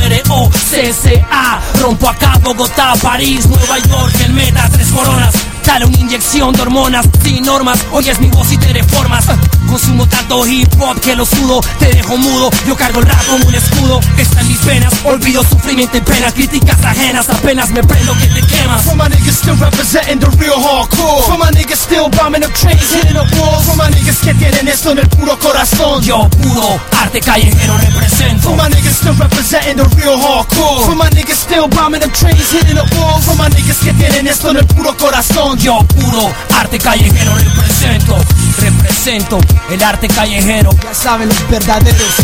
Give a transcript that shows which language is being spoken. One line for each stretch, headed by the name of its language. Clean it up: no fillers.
Spanish: R-O-C-C-A. Rompo acá, Bogotá, París, Nueva York, el meta, tres coronas. Dale una inyección de hormonas, sin normas. Oyes mi voz y te reformas. Consumo tanto hip hop que lo sudo. Te dejo mudo, yo cargo el rap como un escudo. Está en mis venas, olvido sufrimiento y pena. Críticas ajenas, apenas me prendo que te quemas.
English: For my niggas still representing the real hardcore. For my niggas still bombing up trains, hitting up walls. For my niggas
Spanish: que tienen esto en el puro corazón. Yo, puro arte callejero represento.
English: For my niggas still representing the real hardcore. For my niggas still bombing up trains, hitting up walls. For my niggas
Spanish: que tienen esto en el puro corazón. Yo, puro arte callejero represento. Represento el arte callejero. Ya saben los verdaderos.